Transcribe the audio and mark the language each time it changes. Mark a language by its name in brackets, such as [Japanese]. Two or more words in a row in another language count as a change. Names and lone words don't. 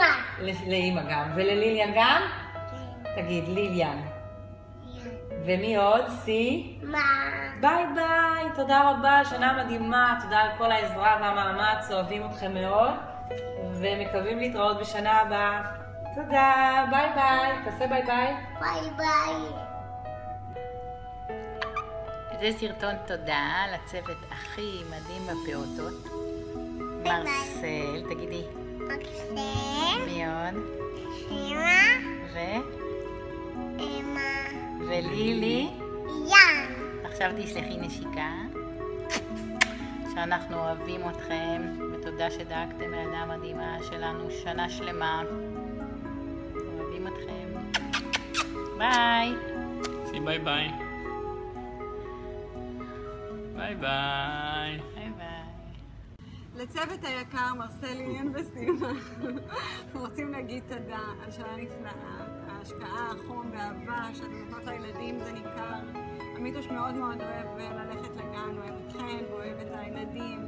[Hebrew] לאמא גם. ולליליאן גם? תגיד, ליליאן. ומי עוד? סי? ביי ביי, תודה רבה, שנה מדהימה, תודה על כל העזרה והמאמץ, אוהבים אתכם מאוד ומקווים להתראות בשנה הבאה. תודה, ביי ביי, תעשה ביי ביי. ביי ביי. זה סרטון תודה לצוות הכי מדהים בפעוטות. מרסל, תגידי. מרסל. מי עוד? אמא. אמא. ולילי. יאן. עכשיו תשלחי נשיקה. שאנחנו אוהבים אתכם, ותודה שדאגתם לילדה המדהימה שלנו שנה שלמה. אוהבים אתכם. ביי. סי ביי ביי. ביי ביי. ביי ביי. לצוות היקר, מרסל, ליליאן וסימה, אנחנו רוצים להגיד תודה על שנה נפלאה, ההשקעה, החום והאהבה שאתם נותנות לילדים, זה ניכר. עמיתוש מאוד מאוד אוהב ללכת לגן, אוהב אתכן ואוהב את הילדים.